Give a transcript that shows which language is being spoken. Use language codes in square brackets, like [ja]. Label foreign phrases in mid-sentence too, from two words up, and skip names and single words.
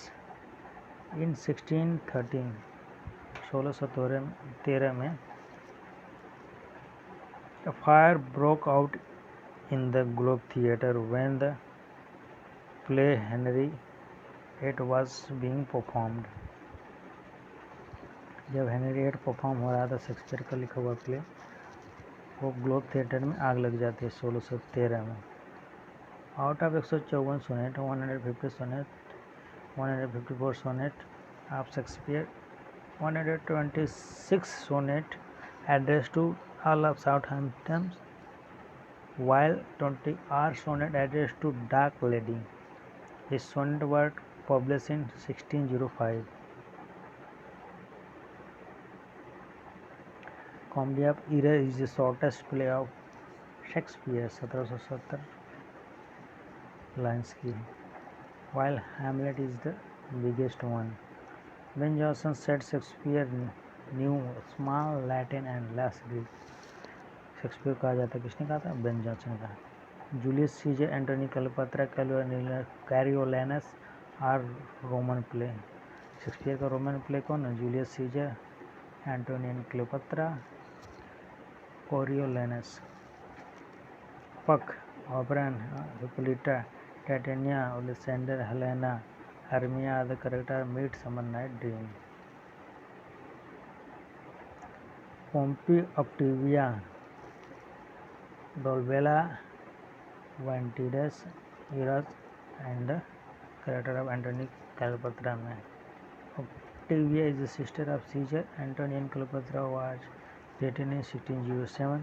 [en] In 1613 में a fire broke out in the Globe Theatre when the play Henry VIII was being performed. [hi] जब हेनरी VIII परफॉर्म हो रहा था शेक्सपियर का लिखा हुआ प्ले, वो ग्लोब थिएटर में आग लग जाती है 1613 में। [en] out of 154 sonnet, 150 sonnet, 154 sonnet of Shakespeare, 126 sonnet addressed to Earl of Southampton, while 20 are sonnet addressed to Dark Lady. His sonnet were published in 1605. Comedy of Errors is the shortest play of Shakespeare, 1770 lines की, while Hamlet is the biggest one. Ben Jonson said Shakespeare knew small Latin and less Greek. [hi] शेक्सपियर कहा जाता है, किसने कहा था? बेन जॉनसन का। [en] Julius Caesar, Antony Cleopatra, Coriolanus are Roman play. [hi] शेक्सपियर का रोमन प्ले कौन है? जूलियस सीजर, एंटोनी क्लियोपेत्रा, कोरियोलैनस। [en] Puck, Oberon, Hippolyta, Titania, Lysander, Helena, Hermia are the character Midsummer Night's Dream. Pompey, Octavia, Dolabella, Ventidas, Eros, and the character of Antony Cleopatra में। Octavia is the sister of Caesar. Antony and Cleopatra was written in 1607.